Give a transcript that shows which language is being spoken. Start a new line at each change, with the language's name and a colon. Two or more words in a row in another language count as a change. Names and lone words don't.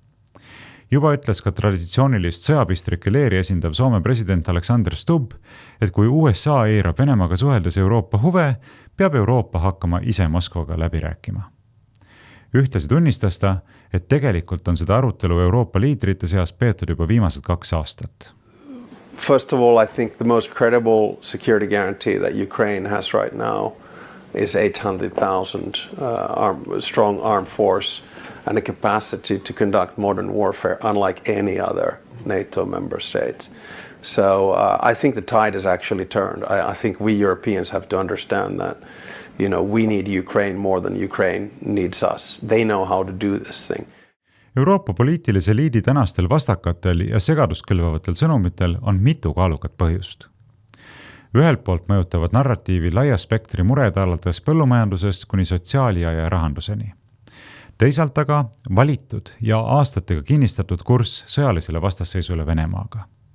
Estonian: Juba ütles ka traditsioonilist sõjapistrike leeri esindav Soome president Alexander Stubb, et kui USA eirab Venemaaga suheldes Euroopa huve, peab Euroopa hakkama ise Moskvaga läbi rääkima. Ühtlasi tunnistas ta, et tegelikult on seda arutelu Euroopa liidrite seas peetud juba viimased 2 aastat.
English: First of all, I think the most credible security guarantee that Ukraine has right now is 800,000 strong armed force and a capacity to conduct modern warfare unlike any other NATO member state. So I think the tide has actually turned. I think we Europeans have to understand that, we need Ukraine more than Ukraine needs us. They know how to do this thing.
Estonian: Euroopa poliitilise eliidi tänastel vastakatel ja segadust kõlvavatel sõnumitel on mitu kaalukat põhjust. Ühelt poolt mõjutavad narratiivi laia spektri mured alates põllumajandusest kuni sotsiaalia ja rahanduseni. Teisalt aga valitud ja aastatega kinnistatud kurss sõjalisele vastasseisule Venemaaga.